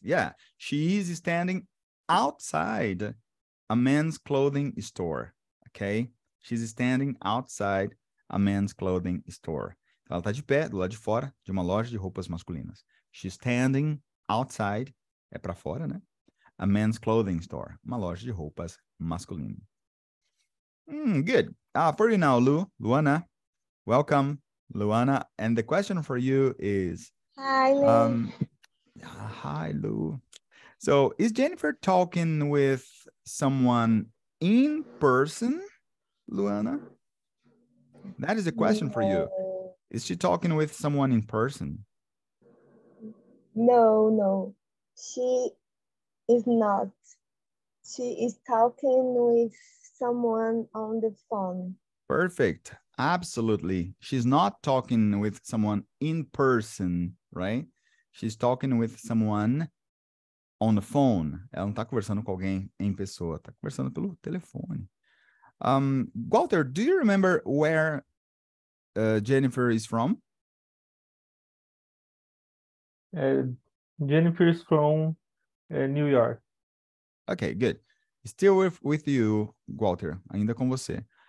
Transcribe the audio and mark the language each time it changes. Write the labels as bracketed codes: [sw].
[en] Yeah, she is standing outside a men's clothing store. Okay? She's standing outside a men's clothing store. [pt] Ela está de pé, do lado de fora, de uma loja de roupas masculinas. [en] She's standing outside, [pt] é para fora, né? [en] A men's clothing store, [pt] uma loja de roupas masculinas. [en] Good. For you now, Luana. Welcome, Luana. And the question for you is... Hi, Lou. Hi, Lou. So, is Jennifer talking with someone in person, Luana? That is a question for you. Is she talking with someone in person? No. She is not. She is talking with someone on the phone. Perfect. Absolutely. She's not talking with someone in person, right? She's talking with someone on the phone. [pt] Ela não está conversando com alguém em pessoa, está conversando pelo telefone. [en] Walter, do you remember where Jennifer is from? Jennifer is from New York. Okay, good. Still with you, Walter, [pt] ainda com você.